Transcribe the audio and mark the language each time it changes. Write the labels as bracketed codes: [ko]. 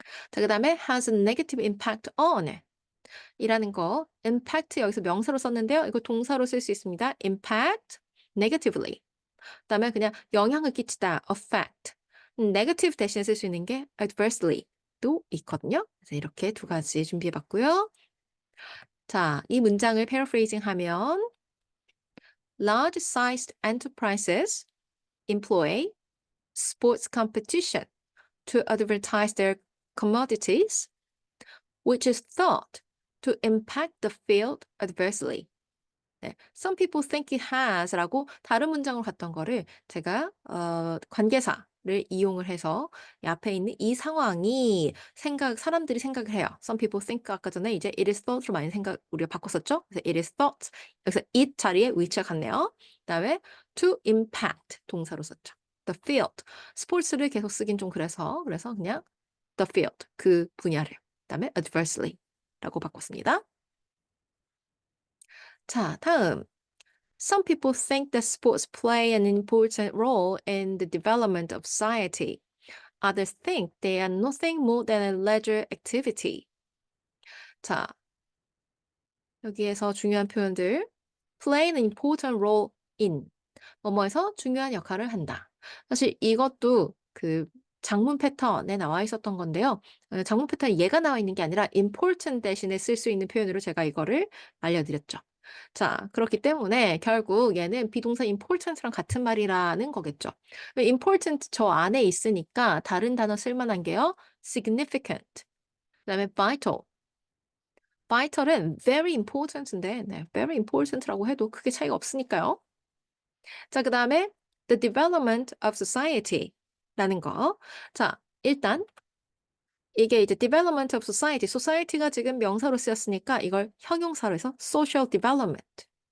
[ko] 자, 그다음에 has a negative impact on 이라는 거 impact 여기서 명사로 썼는데요. 이거 동사로 쓸 수 있습니다. [en] impact negatively. [ko] 그다음에 그냥 영향을 끼치다 affect. negative 대신에 쓸 수 있는 게 adversely도 있거든요. 그래서 이렇게 두 가지 준비해 봤고요. 자, 이 문장을 paraphrasing 하면 [en] large-sized enterprises employ sports competition to advertise their commodities, which is thought to impact the field adversely. [ko] 네. Some people think it has 라고 다른 문장으로 갔던 거를 제가 관계사를 이용을 해서 이 앞에 있는 이 상황이 사람들이 생각을 해요. Some people think 아까 전에 이제 it is thought로 많이 우리가 바꿨었죠? 그래서 [en] it is thought. [ko] 여기서 it 자리에 위치가 같네요. 그다음에 to impact 동사로 썼죠. [en] The field. [ko] 스포츠를 계속 쓰긴 좀 그래서 그냥 the field 그 분야를. 그다음에 adversely라고 바꿨습니다. 자, 다음. [en] Some people think that sports play an important role in the development of society. Others think they are nothing more than a leisure activity. [ko] 자, 여기에서 중요한 표현들. [en] play an important role in. [ko] 뭐뭐에서 중요한 역할을 한다. 사실 이것도 그 장문 패턴에 나와 있었던 건데요. 장문 패턴에 얘가 나와 있는 게 아니라 important 대신에 쓸 수 있는 표현으로 제가 이거를 알려드렸죠. 자, 그렇기 때문에 결국 얘는 비동사 important랑 같은 말이라는 거겠죠. important 저 안에 있으니까 다른 단어 쓸만한 게요. significant, 그다음에 vital. vital은 very important인데 네, very important라고 해도 크게 차이가 없으니까요. 자, 그다음에 the development of society라는 거. 자, 일단 이게 이제 development of society, society가 지금 명사로 쓰였으니까 이걸 형용사로 해서 social development.